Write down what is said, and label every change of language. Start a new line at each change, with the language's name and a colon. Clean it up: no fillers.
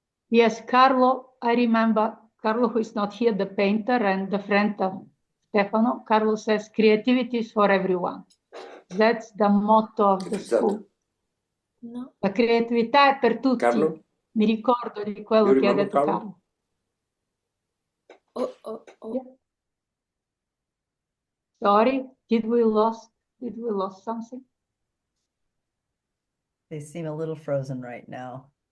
English: Yes, Carlo, I remember Carlo, who is not here, the painter and the friend of Stefano. Carlo says creativity is for everyone. That's the motto of the school.
Italian: No. La creatività è per tutti. Carlo? Mi ricordo di quello che ha detto Carlo. Oh.
English: Yeah. Sorry, did we lost something? They seem a little frozen right now.